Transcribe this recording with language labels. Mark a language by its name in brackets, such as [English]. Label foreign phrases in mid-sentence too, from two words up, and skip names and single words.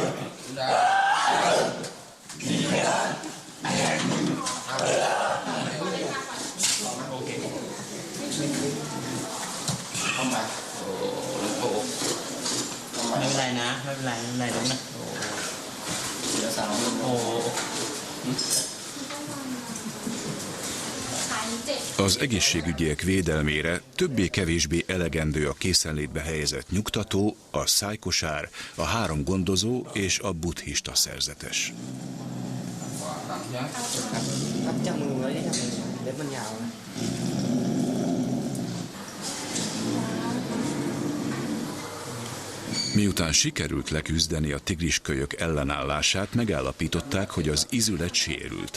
[Thai] เข้ามา ไม่เป็นไรนะไม่เป็นไรน้องนะ เดี๋ยวสาว โอ้ [Hungarian] Az egészségügyiek védelmére többé-kevésbé elegendő a készenlétbe helyezett nyugtató, a szájkosár, a 3 gondozó és a buddhista szerzetes. [Thai] รับจับมือไว้ได้จับมือเล็บมันยาวนะ [Hungarian] Miután sikerült leküzdeni a tigriskölyök ellenállását, megállapították, hogy az izület sérült.